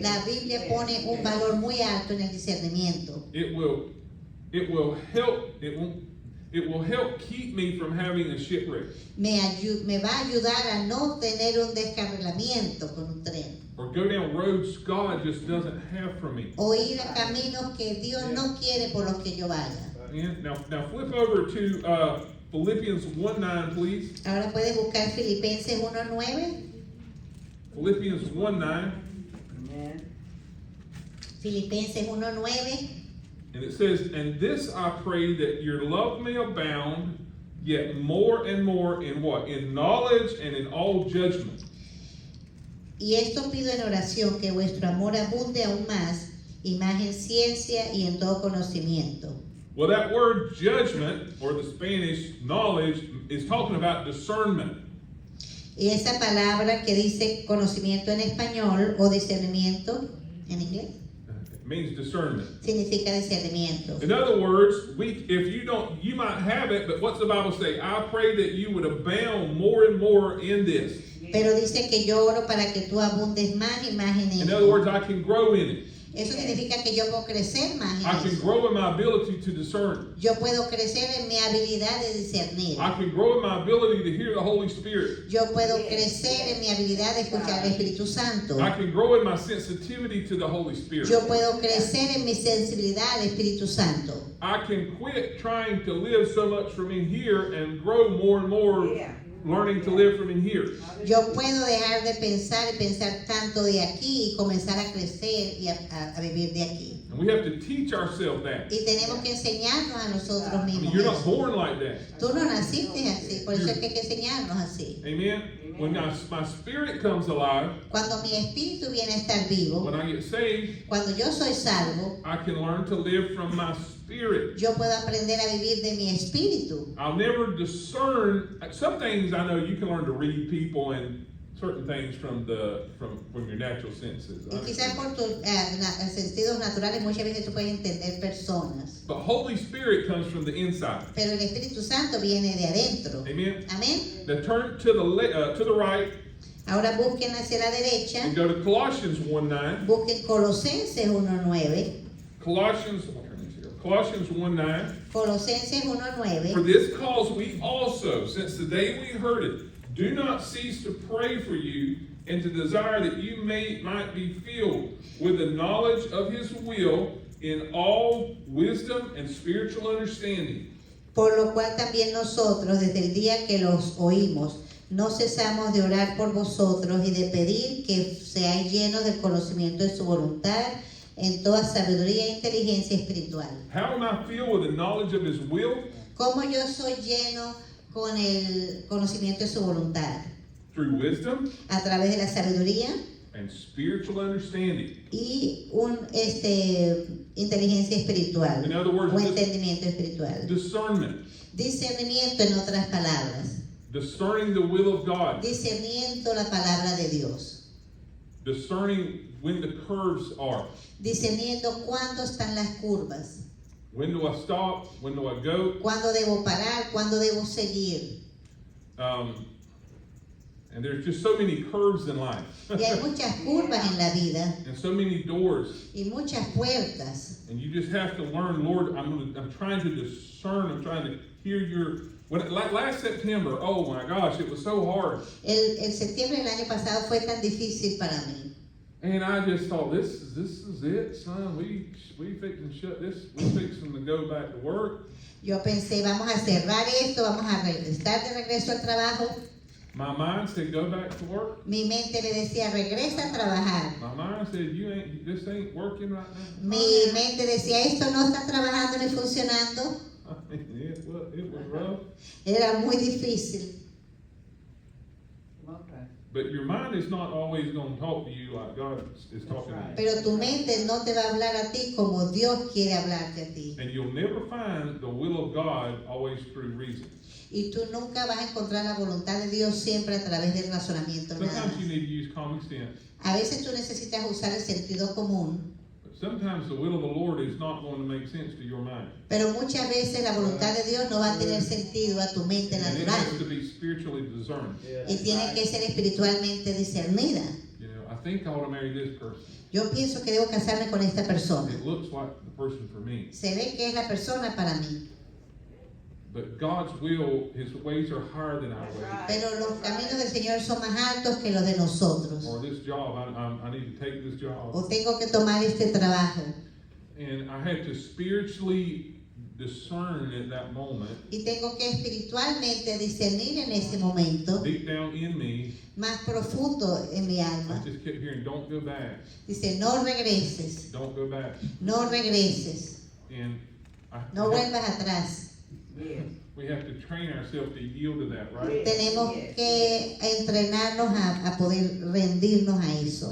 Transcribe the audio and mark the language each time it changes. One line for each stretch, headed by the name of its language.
Spanish: La Biblia pone un valor muy alto en el discernimiento.
English: It will help keep me from having a shipwreck
Spanish: Me va a ayudar a no tener un descarrilamiento con un tren.
English: or go down roads God just doesn't have for me.
Spanish: O ir a caminos que Dios no quiere por los que yo vaya.
English: And now flip over to Philippians 1:9, please.
Spanish: Ahora puedes buscar Filipenses 1:9.
English: Philippians 1:9, Amen.
Spanish: Filipenses 1:9.
English: and it says, "And this I pray that your love may abound yet more and more in what? In knowledge and in all judgment."
Spanish: Y esto pido en oración, que vuestro amor abunde aún más, y más en ciencia y en todo conocimiento.
English: Well, that word judgment, or the Spanish knowledge, is talking about discernment.
Spanish: Y esa palabra que dice conocimiento en español o discernimiento en inglés
English: It means discernment.
Spanish: significa discernimiento.
English: In other words, you might have it, but what's the Bible say? I pray that you would abound more and more in this.
Spanish: Pero dice que yo oro para que tú abundes más y más en
English: In other
Spanish: esto.
English: words, I can grow in it.
Spanish: Eso significa que yo puedo crecer más
English: I
Spanish: en
English: can
Spanish: eso.
English: grow in my ability to discern.
Spanish: Yo puedo crecer en mi habilidad de discernir.
English: I can grow in my ability to hear the Holy Spirit.
Spanish: Yo puedo crecer en mi habilidad de escuchar al Espíritu Santo.
English: I can grow in my sensitivity to the Holy Spirit.
Spanish: Yo puedo crecer en mi sensibilidad al Espíritu Santo.
English: I can quit trying to live so much from in here and grow more and more learning to live from in here.
Spanish: Yo puedo dejar de pensar y pensar tanto de aquí y comenzar a crecer y a vivir de aquí.
English: And we have to teach ourselves that.
Spanish: Y tenemos que enseñarnos a nosotros
English: I mean,
Spanish: mismos
English: you're not
Spanish: eso.
English: born like that.
Spanish: Tú no naciste así, por eso es que hay que enseñarnos así.
English: Amen? When my spirit comes alive,
Spanish: Cuando mi espíritu viene a estar vivo,
English: when I get saved,
Spanish: cuando yo soy salvo,
English: I can learn to live from my spirit.
Spanish: yo puedo aprender a vivir de mi espíritu.
English: I'll never discern. Some things I know you can learn to read people and certain things from your natural senses.
Spanish: Y quizás por tus sentidos naturales muchas veces tú puedes entender personas.
English: But Holy Spirit comes from the inside.
Spanish: Pero el Espíritu Santo viene de adentro.
English: Amen.
Spanish: Amén.
English: Now turn to the right
Spanish: Ahora busquen hacia la derecha.
English: and go to Colossians 1:9.
Spanish: Busquen Colosenses 1:9.
English: Colossians 1:9.
Spanish: Colosenses 1:9.
English: For this cause we also, since the day we heard it, do not cease to pray for you and to desire that you might be filled with the knowledge of his will in all wisdom and spiritual understanding.
Spanish: Por lo cual también nosotros, desde el día que los oímos, no cesamos de orar por vosotros y de pedir que seáis llenos del conocimiento de su voluntad en toda sabiduría e inteligencia espiritual.
English: How am I filled with the knowledge of his will?
Spanish: ¿Cómo yo soy lleno con el conocimiento de su voluntad?
English: Through wisdom
Spanish: A través de la sabiduría
English: and spiritual understanding.
Spanish: y inteligencia espiritual
English: In other words,
Spanish: o entendimiento espiritual.
English: discernment,
Spanish: Discernimiento, en otras palabras.
English: discerning the will of God,
Spanish: Discerniendo la palabra de Dios.
English: discerning when the curves are.
Spanish: Discerniendo cuándo están las curvas.
English: When do I stop? When do I go?
Spanish: Cuándo debo parar, cuándo debo seguir.
English: And there's just so many curves in life.
Spanish: Y hay muchas curvas en la vida
English: And so many doors.
Spanish: y muchas puertas.
English: And you just have to learn, Lord, I'm trying to discern, I'm trying to hear your... Last September, oh my gosh, it was so hard.
Spanish: El septiembre del año pasado fue tan difícil para mí.
English: And I just thought, this is it, son. We fixing to shut this. We fixing to go back to work.
Spanish: Yo pensé, vamos a cerrar esto, vamos a estar de regreso al trabajo.
English: My mind said, go back to work.
Spanish: Mi mente me decía, regresa a trabajar.
English: My mind said, this ain't working right now.
Spanish: Mi mente decía, esto no está trabajando ni funcionando.
English: I mean, it was rough.
Spanish: Era muy difícil.
English: Okay. But your mind is not always going to talk to you like God is talking to you.
Spanish: Pero tu mente no te va a hablar a ti como Dios quiere hablarte a ti.
English: And you'll never find the will of God always through reason.
Spanish: Y tú nunca vas a encontrar la voluntad de Dios siempre a través del razonamiento. Nada
English: Sometimes
Spanish: más.
English: you need to use common sense.
Spanish: A veces tú necesitas usar el sentido común.
English: But sometimes the will of the Lord is not going to make sense to your mind.
Spanish: Pero muchas veces la voluntad de Dios no va a tener sentido a tu mente
English: And it has to
Spanish: natural.
English: be spiritually discerned.
Spanish: Y tiene que ser espiritualmente discernida.
English: You know, I think I ought to marry this person.
Spanish: Yo pienso que debo casarme con esta persona.
English: It looks like the person for me.
Spanish: Se ve que es la persona para mí.
English: But God's will, His ways are higher than our ways.
Spanish: Pero los caminos del Señor son más altos que los de nosotros.
English: Or this job, I need to take this job.
Spanish: O tengo que tomar este trabajo.
English: And I had to spiritually discern at that moment,
Spanish: Y tengo que espiritualmente discernir en ese momento,
English: deep down in me,
Spanish: más profundo en mi
English: I
Spanish: alma.
English: just kept hearing, don't go back,
Spanish: Dice, no regreses,
English: don't go back.
Spanish: no regreses,
English: And
Spanish: no vuelvas atrás.
English: Yes. we have to train ourselves to yield to that, right?
Spanish: Tenemos que entrenarnos a poder rendirnos a eso.